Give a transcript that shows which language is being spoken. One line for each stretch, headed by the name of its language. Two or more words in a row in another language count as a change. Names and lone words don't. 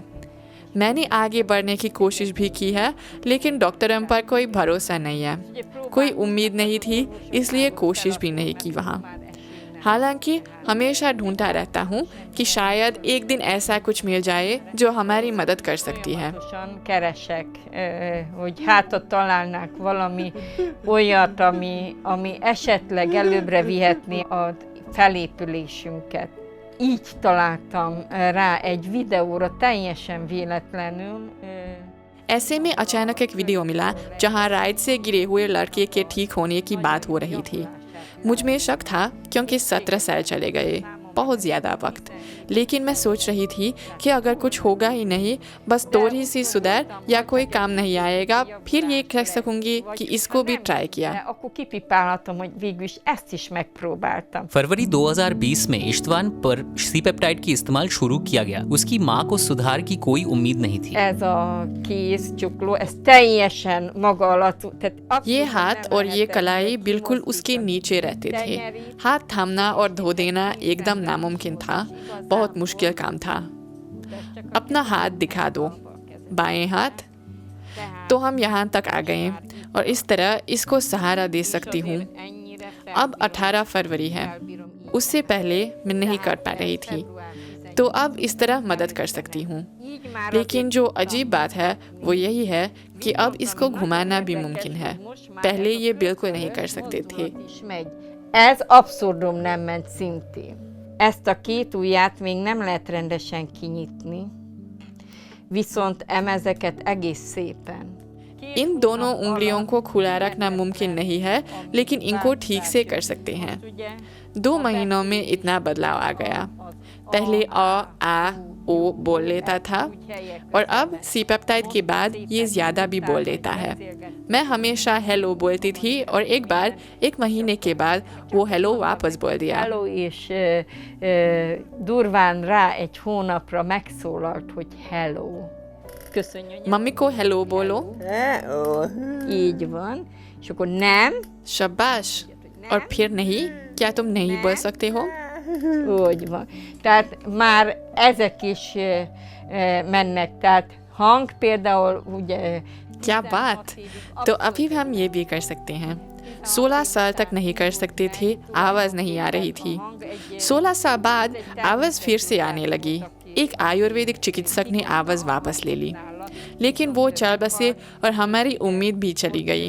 Hindi: मैंने आगे बढ़ने की कोशिश भी की है, लेकिन डॉक्टरों पर कोई भरोसा नहीं है, कोई उम्मीद नहीं थी, इसलिए कोशिश भी नहीं की वहाँ। हालांकि हमेशा ढूंढता रहता हूँ कि शायद एक दिन ऐसा कुछ मिल जाए जो हमारी मदद कर सकती है।
Hungarian: Keresek, hogy hátra találnák valami olyat, ami esetleg előbbre vihetné a felépülésünket. Így találtam rá egy videóra, teljesen véletlenül.
Hindi: ऐसे में अचानक एक वीडियो मिला जहां राइड से गिरे हुए लड़के के ठीक होने की बात हो रही थी। मुझ में शक था क्योंकि 17 साल चले गए, बहुत ज़्यादा वक्त। लेकिन मैं सोच रही थी कि अगर कुछ होगा ही नहीं, बस थोड़ी सी सुधार या कोई काम नहीं आएगा, फिर ये कह सकूंगी कि इसको भी ट्राई किया।
Hungarian: Akkor kipipálhatom, hogy végül is ezt is megpróbáltam.
Hindi: फरवरी 2020 में इश्तवान पर सी पेप्टाइड की इस्तेमाल शुरू किया गया। उसकी मां को सुधार की कोई उम्मीद नहीं थी।
Hungarian: Ez a kéz csukló, ez teljesen maga alatt, tehát
Hindi: ये हाथ और ये कलाई बिल्कुल उसके नीचे रहते थे। हाथ थामना और धो देना एकदम नामुमकिन था, बहुत मुश्किल काम था। अपना हाथ दिखा दो, बाएं हाथ। तो हम यहाँ तक आ गए और इस तरह इसको सहारा दे सकती हूँ। अब 18 फरवरी है, उससे पहले मैं नहीं कर पा रही थी, तो अब इस तरह मदद कर सकती हूँ। लेकिन जो अजीब बात है वो यही है कि अब इसको घुमाना भी मुमकिन है। पहले ये बिल्कुल नहीं कर सकते थे।
Hungarian: Ez abszurdum nem ment szintén. Ezt a két ujját még nem lehet rendesen kinyitni, viszont ezeket egész szépen.
Hindi: इन दोनों उंगलियों को खुला रखना मुमकिन नहीं है, लेकिन इनको ठीक से कर सकते हैं। 2 महीनों में इतना बदलाव आ गया। पहले आ ओ बोल लेता था और अब सी पेप्टाइड के बाद ये ज़्यादा भी बोल लेता है। मैं हमेशा हेलो बोलती थी और एक बार 1 महीने के बाद वो हेलो वापस बोल दिया।
Hungarian: Hello, és durván rá egy hónapra megszólalt, hogy hello. Köszönjön.
Hindi: मम्मी को हेलो बोलो।
Hungarian: Így van. És akkor nem,
Hindi: शाबाश। और फिर नहीं, क्या तुम नहीं बोल सकते हो?
Hungarian: úgy van. Tehát már ezek is mennek. Tehát hang például ugye...
Hindi: क्या बात! तो अभी हम ये भी कर सकते हैं। 16 साल तक नहीं कर सकते थे, आवाज़ नहीं आ रही थी। 16 साल बाद आवाज़ फिर से आने लगी। एक आयुर्वेदिक चिकित्सक ने आवाज़ वापस ले ली, लेकिन वो चल बसे और हमारी उम्मीद भी चली गई।